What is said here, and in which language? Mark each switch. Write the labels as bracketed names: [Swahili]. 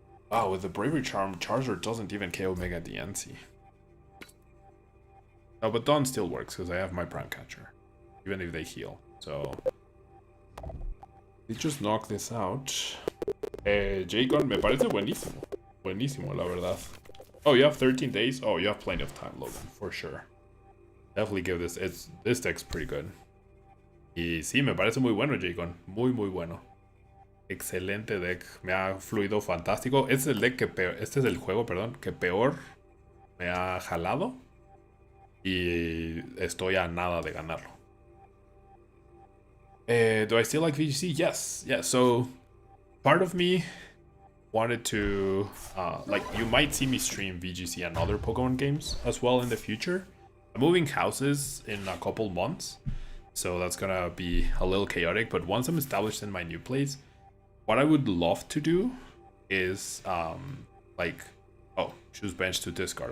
[English] Wow, with the Bravery Charm, Charizard doesn't even KO Mega Diancie. Oh, but Dawn still works because I have my Prime Catcher, even if they heal. So we just knock this out. [Spanish] J-Con me parece buenísimo. Buenísimo, la verdad. [English] Oh, you have 13 days? Oh, you have plenty of time, Logan, for sure. Definitely give this. This deck's pretty good. [Spanish] Y sí, me parece muy bueno, J-Con. Muy bueno. Excelente deck. Me ha fluido fantástico. Este es el deck que peor, este es el juego, perdón, que peor me ha jalado. Y estoy a nada de ganarlo. [English] Do I still like VGC? Yes. Yeah, so part of me wanted to like, you might see me stream VGC and other Pokemon games as well in the future. I'm moving houses in a couple months, so that's gonna be a little chaotic, but once I'm established in my new place, what I would love to do is like, oh, choose bench to discard.